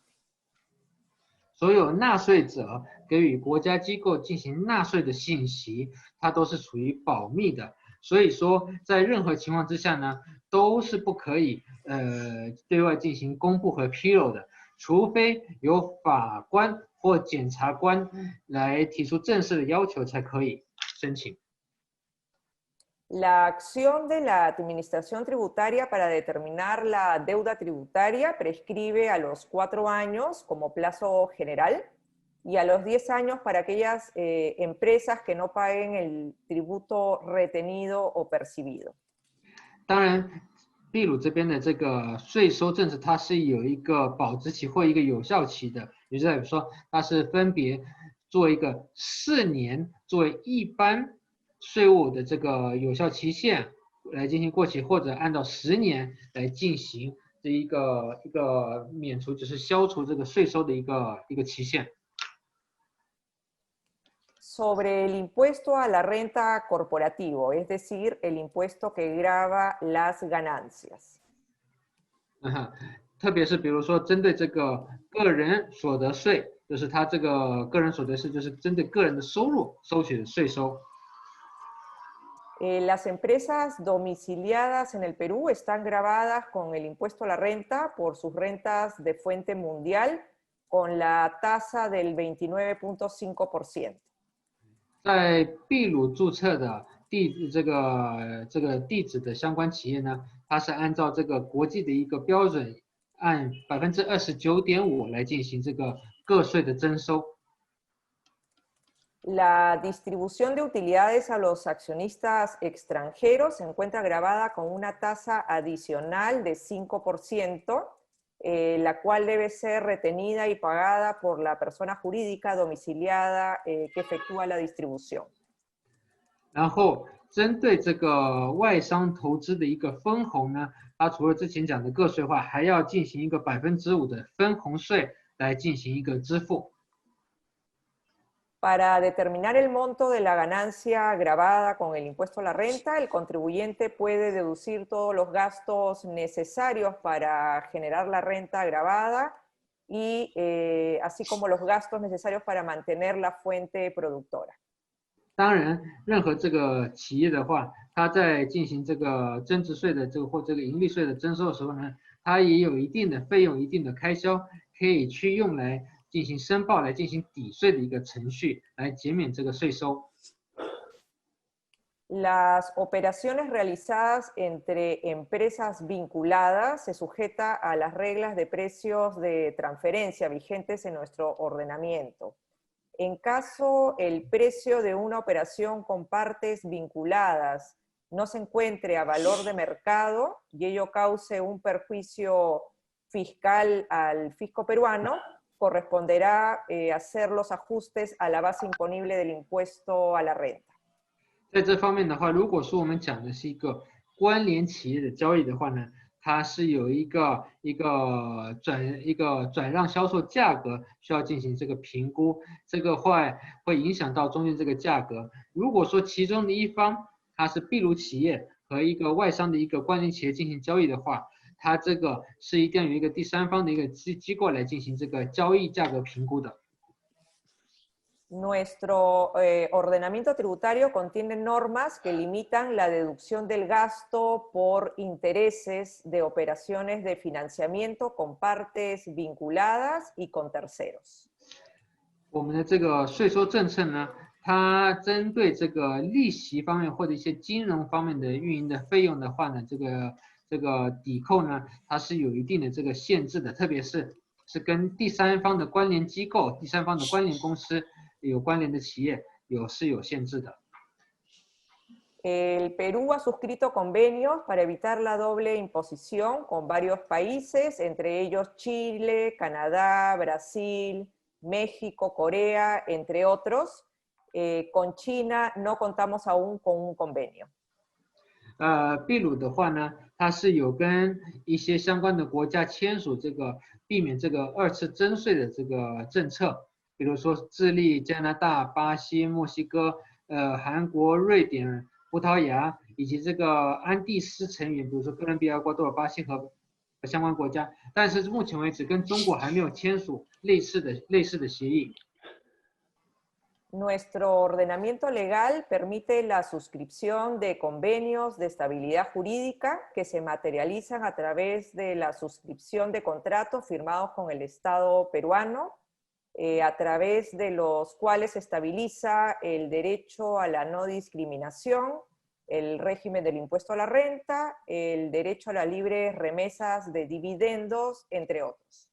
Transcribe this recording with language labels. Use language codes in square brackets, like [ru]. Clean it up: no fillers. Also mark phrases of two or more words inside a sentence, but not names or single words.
[zh] 所有纳税者给予国家机构进行纳税的信息，它都是属于保密的。所以说，在任何情况之下呢，都是不可以对外进行公布和披露的，除非由法官或检察官来提出正式的要求才可以申请。 [es] La acción de la Administración Tributaria para determinar la deuda tributaria prescribe a los 4 años como plazo general y a los 10 años para aquellas empresas que no paguen el tributo retenido o percibido. [zh] 当然，秘鲁这边的这个税收政策，它是有一个保质期或一个有效期的，也就是说，它是分别做一个4年作为一般税务的这个有效期限来进行过期，或者按照10年来进行这一个免除，就是消除这个税收的一个期限。 [es] Sobre el impuesto a la renta corporativo, es decir, el impuesto que grava las ganancias. [zh] 特别是比如说针对这个个人所得税，就是它这个个人所得税就是针对个人的收入收取的税收。 [es] Las empresas domiciliadas en el Perú están gravadas con el impuesto a la renta por sus rentas de fuente mundial con la tasa del 29.5%. [zh] 在秘鲁注册的这个地址的相关企业呢，它是按照这个国际的一个标准，按29.5%来进行这个个税的征收。 [es] La distribución de utilidades a los accionistas extranjeros se encuentra gravada con una tasa adicional de 5%, la cual debe ser retenida y pagada por la persona jurídica domiciliada que efectúa la distribución. [zh] 然后针对这个外商投资的一个分红呢，它除了之前讲的个税化，还要进行一个5%的分红税来进行一个支付。 [es] Para determinar el monto de la ganancia gravada con el impuesto a la renta, el contribuyente puede deducir todos los gastos necesarios para generar la renta gravada y así como los gastos necesarios para mantener la fuente productora. [zh] 当然，任何这个企业的话，它在进行这个增值税的或这个盈利税的征收的时候呢， 它也有一定的费用、一定的开销，可以去用来进行申报、来进行抵税的一个程序，来减免这个税收。 [es] Las operaciones realizadas entre empresas vinculadas se sujeta a las reglas de precios de transferencia vigentes en nuestro ordenamiento. En caso el precio de una operación con partes vinculadas no se encuentre a valor de mercado y ello cause un perjuicio fiscal al fisco peruano, corresponderá hacer los ajustes a la base imponible del impuesto a la renta. [zh] 在这方面的话，如果说我们讲的是一个关联企业的交易的话呢，它是有一个转让销售价格需要进行这个评估，这个会影响到中间这个价格。如果说其中的一方它是秘鲁企业和一个外商的一个关联企业进行交易的话，它这个是一定有一个第三方的一个机构来进行这个交易价格评估的。 [es] Nuestro ordenamiento tributario contiene normas que limitan la deducción del gasto por intereses de operaciones de financiamiento con partes vinculadas y con terceros. [zh] 我们的这个税收政策呢，它针对这个利息方面或者一些金融方面的运营的费用的话呢，这个抵扣呢，它是有一定的这个限制的，特别是跟第三方的关联机构、第三方的关联公司有关联的企业是有限制的。 [es] El Perú ha suscrito convenios para evitar la doble imposición con varios países, entre ellos Chile, Canadá, Brasil, México, Corea, entre otros. Con China no contamos aún con un convenio. [zh] 秘鲁的话呢，它是有跟一些相关的国家签署这个避免这个二次征税的这个政策。比如说智利、加拿大、巴西、墨西哥、韩国、瑞典、葡萄牙，以及这个安第斯成员，比如说哥伦比亚、厄瓜多尔、巴西和相关国家。但是目前为止，跟中国还没有签署类似的协议。 [es] Nuestro ordenamiento legal permite la suscripción de convenios de estabilidad jurídica que se materializan a través de la suscripción de contratos firmados con el Estado peruano, a través de los cuales se estabiliza el derecho a la no discriminación, el régimen del impuesto a la renta, el derecho a las libres remesas de dividendos, entre otros.